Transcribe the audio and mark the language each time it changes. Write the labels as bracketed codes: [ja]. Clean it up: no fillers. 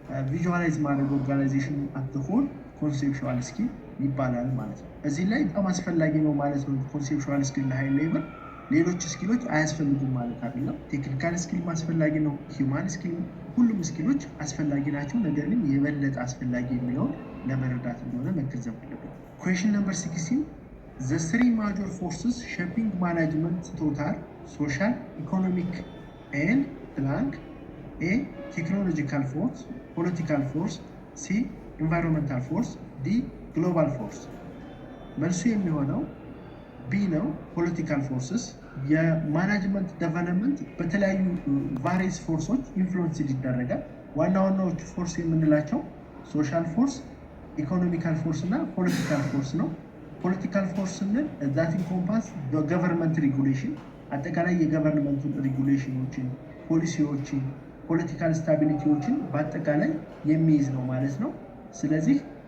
[am] ቪዥዋላይዝ ማድረግ ኦርጋናይዜሽን አት ሆል ኮንሴፕቹዋል ስኪል ይባላል ማለት ነው። እዚህ ላይ በጣም አስፈላጊ ነው ማለት ነው ኮንሴፕቹዋል ስኪል ለሃይ ሌቭል። ሌሎች ስኪሎች አያስፈልጉም ማለት አይደለም። ቴክኒካል ስኪል አስፈላጊ ነው፣ ሂውማን ስኪል፣ ሁሉም ስኪሎች አስፈላጊ ናቸው። ነገር ግን የበለጠ አስፈላጊ የሚለውን ለመረዳት እንደሆነ መገንዘብ አለብን። [en] ኩዌሽን ነምበር 16 the three major forces shaping management thought are social, economic and plank. A technological force, political force, C environmental force, D global force። [am] መልሱ የሚሆነው ቢ ነው። ፖለቲካል ፎርስስ የማናጅመንት ዴቨሎፕመንት በተለያዩ ቫሪየስ ፎርሶች ኢንፍሉዌንስ ይደረጋል። ዋና ዋናዎቹ ፎርስ የምንላቸው ሶሻል ፎርስ፣ ኢኮኖሚካል ፎርስ እና ፖለቲካል ፎርስ ነው። ፖለቲካል ፎርስ ስንል [en] ዛት ኢንኮምፓስ ገቨርንመንት ሬጉሌሽን፣ [am] አጠቃላይ የገቨርንመንቱን ሬጉሌሽኖችን፣ ፖሊሲዎችን፣ ፖለቲካል ስታቢሊቲዎችን በአጠቃላይ የሚይዝ ነው ማለት ነው። ስለዚህ